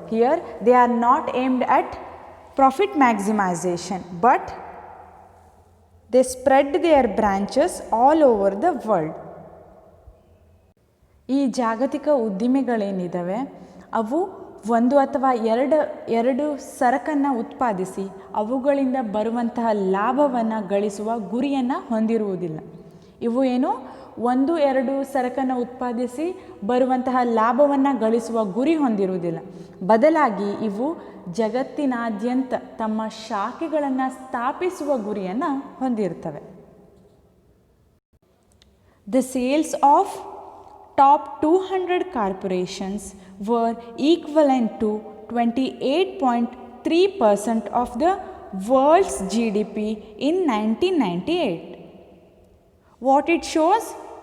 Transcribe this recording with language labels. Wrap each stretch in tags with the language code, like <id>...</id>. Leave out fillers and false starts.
<en>Here, they are not aimed at profit maximization, but they spread their branches all over the world.</en> <kn>ಈ ಜಾಗತಿಕ ಉದ್ದಿಮೆಗಳೇನಿದ್ದಾವೆ ಅವು ಒಂದು ಅಥವಾ ಎರಡು ಸರಕನ್ನು ಉತ್ಪಾದಿಸಿ ಅವುಗಳಿಂದ ಬರುವಂತಹ ಲಾಭವನ್ನು ಗಳಿಸುವ ಗುರಿಯನ್ನು ಹೊಂದಿರುವುದಿಲ್ಲ. ಇವು ಏನು ಒಂದು ಎರಡು ಸರಕನ್ನು ಉತ್ಪಾದಿಸಿ ಬರುವಂತಹ ಲಾಭವನ್ನು ಗಳಿಸುವ ಗುರಿ ಹೊಂದಿರುವುದಿಲ್ಲ. ಬದಲಾಗಿ ಇವು ಜಗತ್ತಿನಾದ್ಯಂತ ತಮ್ಮ ಶಾಖೆಗಳನ್ನು ಸ್ಥಾಪಿಸುವ ಗುರಿಯನ್ನು ಹೊಂದಿರುತ್ತವೆ.</kn> <en>The sales of top 200 corporations were equivalent to 28.3% of the world's GDP in 1998. What it shows?</en>